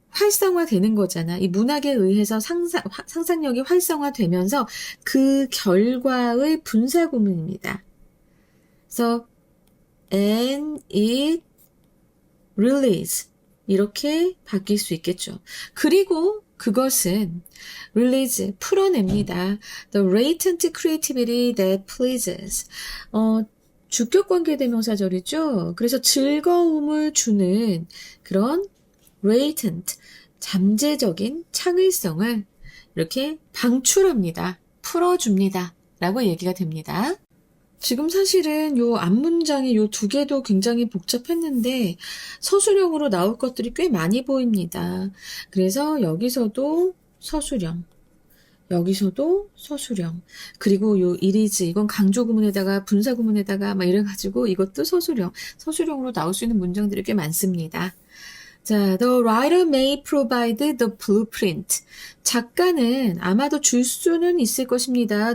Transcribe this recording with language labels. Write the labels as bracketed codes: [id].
[ko] 활성화되는 거잖아. 이 문학에 의해서 상상력이 활성화되면서 그 결과의 분사구문입니다. 그래서 [en] and it release [ko] 이렇게 바뀔 수 있겠죠. 그리고 그것은 release 풀어냅니다. [en] The latent creativity that pleases. [ko] 주격관계대명사절이죠. 그래서 즐거움을 주는 그런 latent, 잠재적인 창의성을 이렇게 방출합니다. 풀어줍니다. 라고 얘기가 됩니다. 지금 사실은 요 앞문장의 요 두 개도 굉장히 복잡했는데 서술형으로 나올 것들이 꽤 많이 보입니다. 그래서 여기서도 서술형, 여기서도 서술형, 그리고 요 이리즈 이건 강조구문에다가 분사구문에다가 막 이래가지고 이것도 서술형으로 나올 수 있는 문장들이 꽤 많습니다. [en] 자, the writer may provide the blueprint. [ko] 작가는 아마도 줄 수는 있을 것입니다.